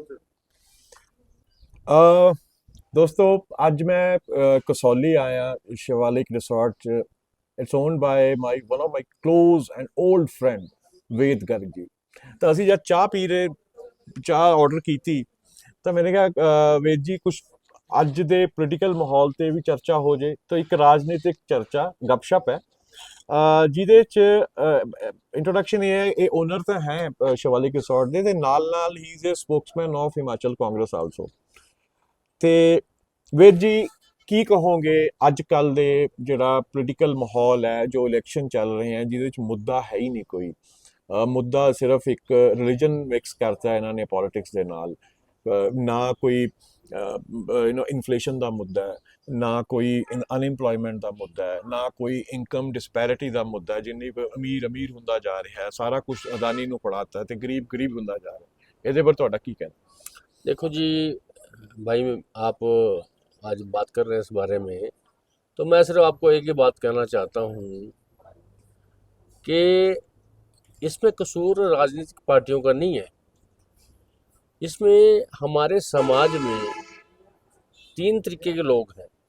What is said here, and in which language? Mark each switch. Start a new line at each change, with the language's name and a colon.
English: अ,
Hindi: दोस्तों आज मैं कसौली आया Shivalik resort
English: It's owned by my one of my close and old friend Ved Garg ji.
Punjabi: तो ਅਸੀਂ ਜਦ ਚਾਹ ਪੀ ਰਹੇ ਚਾਹ ਆਰਡਰ ਕੀਤੀ ਤਾਂ ਮੈंने ਕਿਹਾ ਵੇਦ ਜੀ ਕੁਝ ਅੱਜ ਦੇ ਪੋਲੀਟੀਕਲ ਮਾਹੌਲ ਤੇ ਵੀ ਚਰਚਾ ਹੋ ਜੇ ਤਾਂ ਇੱਕ ਰਾਜਨੀਤਿਕ ਚਰਚਾ ਗੱਪਸ਼ਪ ਹੈ ਜਿਹਦੇ ਚ ਇੰਟਰੋਡਕਸ਼ਨ ਇਹ ਹੈ ਇਹ ਓਨਰ ਤਾਂ ਹੈ शिवालिक ਰਿਸੋਰਟ ਦੇ ਤੇ ਨਾਲ ਹੀ
English: Is a spokesman of Himachal Congress also.
Punjabi: ਤੇ ਵੀਰ ਜੀ ਕੀ ਕਹੋਗੇ ਅੱਜ ਕੱਲ ਦੇ ਜਿਹੜਾ ਪੋਲੀਟੀਕਲ ਮਾਹੌਲ ਹੈ ਜੋ ਇਲੈਕਸ਼ਨ ਚੱਲ ਰਹੇ ਹੈ ਜਿਹਦੇ ਵਿੱਚ ਮੁੱਦਾ ਹੈ ਹੀ ਨਹੀਂ ਕੋਈ ਮੁੱਦਾ ਸਿਰਫ ਇੱਕ ਰਿਲੀਜਨ ਮਿਕਸ ਕਰਤਾ ਇਹਨਾਂ ਨੇ ਪੋਲਿਟਿਕਸ ਦੇ ਨਾਲ ਨਾ ਕੋਈ ਇਨਫਲੇਸ਼ਨ ਦਾ ਮੁੱਦਾ ਹੈ ਨਾ ਕੋਈ ਅਨਇੰਪਲੋਇਮੈਂਟ ਦਾ ਮੁੱਦਾ ਹੈ ਨਾ ਕੋਈ ਇਨਕਮ ਡਿਸਪੈਰਿਟੀ ਦਾ ਮੁੱਦਾ ਹੈ ਜਿੰਨੀ ਅਮੀਰ ਅਮੀਰ ਹੁੰਦਾ ਜਾ ਰਿਹਾ ਹੈ ਸਾਰਾ ਕੁਝ ਅਦਾਨੀ ਨੂੰ ਫੜਾਤਾ ਤੇ ਗਰੀਬ ਗਰੀਬ ਹੁੰਦਾ ਜਾ ਰਿਹਾ ਇਹਦੇ ਪਰ ਤੁਹਾਡਾ ਕੀ ਕਹਿਣਾ।
Hindi: देखो जी भाई, आप आज बात कर रहे हैं इस बारे में, तो मैं सिर्फ आपको एक ही बात कहना चाहता हूँ कि इसमें कसूर राजनीतिक पार्टियों का नहीं है। इसमें हमारे समाज में तीन तरीके के लोग हैं।